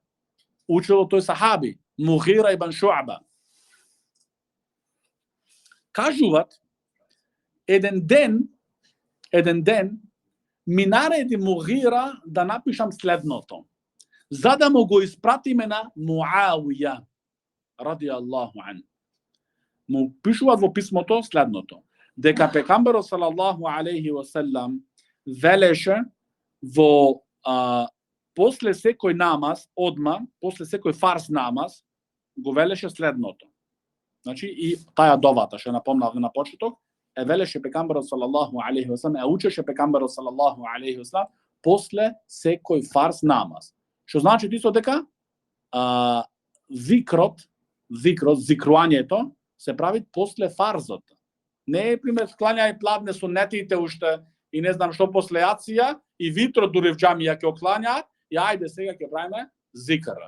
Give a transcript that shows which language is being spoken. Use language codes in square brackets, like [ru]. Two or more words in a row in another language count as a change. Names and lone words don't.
[mk] Учело тој сахаби, Мугира ибн Шуъба. Кажуват, еден ден ми нареди Мугира да напишам следното, за да му го испратиме на Муавија, [ar] رضي الله عن. [mk] Му пишуват во писмото следното, дека пегамберот [ar] صلى الله عليه وسلم [mk] велеше во после секој намаз, одма, после секој фарз намаз, го велеше следното. Значи, и таа довата, што напомнав на почеток, велеше пегамберот [ar] صلى الله عليه وسلم, [mk] учеше пегамберот [ar] صلى الله عليه وسلم [mk] после секој фарз намаз. Што значи исто дека зикруањето се прави после фарзот. Не е пример клањај пладне сунетите уште и не знам што после јација и витро дури в џамија ќе оклањаат и ајде сега ќе правиме зикра.